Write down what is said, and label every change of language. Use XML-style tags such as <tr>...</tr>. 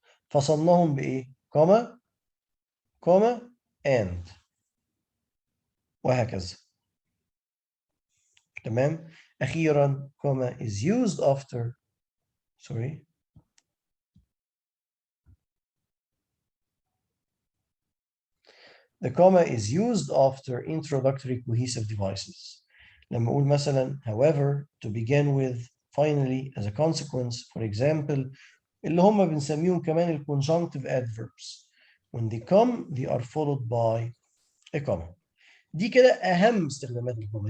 <ar>فصلناهم بإيه؟ كوما كوما and وهكذا. تمام؟ أخيرا</ar> <en>comma is used after The comma is used after introductory cohesive devices.</en> <ar>لما أقول مثلا</ar> <en>however, to begin with, finally, as a consequence, for example,</en> <ar>اللي هم بنسميهم كمان ال</ar> <en>conjunctive adverbs. When they come, they are followed by a comma.</en> <ar>دي كده أهم استخدامات الكوما.</ar>